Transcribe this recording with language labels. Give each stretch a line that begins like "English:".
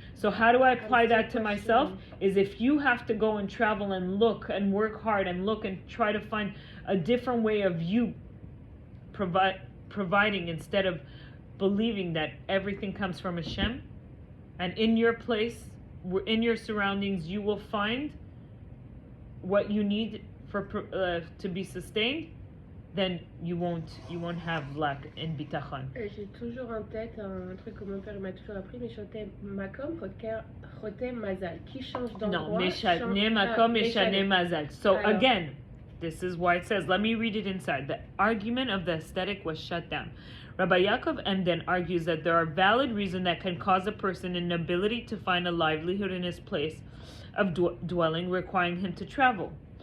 English: So how do I apply that to myself? Is if you have to go and travel and look and work hard and look and try to find a different way of you providing, instead of believing that everything comes from Hashem, and in your place, in your surroundings, you will find what you need to be sustained, then you won't have lack in bitachon.
French: J'ai toujours en tête un truc que mon père m'a toujours appris, mais
Hebrew: chotem makom chotem mazal,
French: qui change d'endroit.
English: No, meshane makom meshane mazal. So again, this is why it says, let me read it inside. The argument of the aesthetic was shut down. Rabbi Yaakov Emden argues that there are valid reasons that can cause a person an ability to find a livelihood in his place of dwelling, requiring him to travel.